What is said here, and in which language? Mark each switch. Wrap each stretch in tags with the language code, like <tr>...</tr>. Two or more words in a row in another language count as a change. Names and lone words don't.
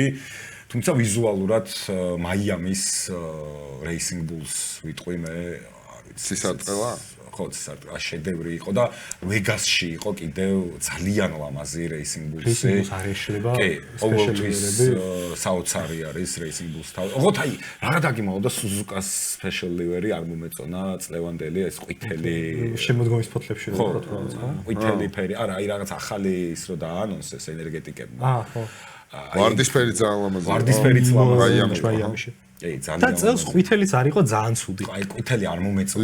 <ka>თუმცა ვიზუალურად Miami-ის Racing Bulls ვიტყვი მე, არ ვიცი. სისარტყელა? ხო, სისარტყელა შედევრი იყო და Vegas-ში იყო კიდევ ძალიან ლამაზი Racing Bulls-ი. Racing Bulls არ ეშლება სპეციალურები. საოცარი არის Racing Bulls თავი. ოღონდ აი, რა დაგიმალო და Suzuka-ს</ka> <en>special livery</en> <ka>არ მომეწონა წლევანდელი ეს ყვითელი შემოდგომის ფოთლებში რო ვთქვათ, ხო? ყვითელი ფერი. არა, აი რაღაც ახალი ის რო დაანონსეს ენერგეტიკებმა. ხო. ვარდისფერი ძალიან ლამაზია. ვარდისფერიც ლამაზია Miami-ში. კი, ძალიან. და წელს ყვითელიც არ იყო ძალიან ცუდი. აი, ყვითელი არ მომეწონა.</ka>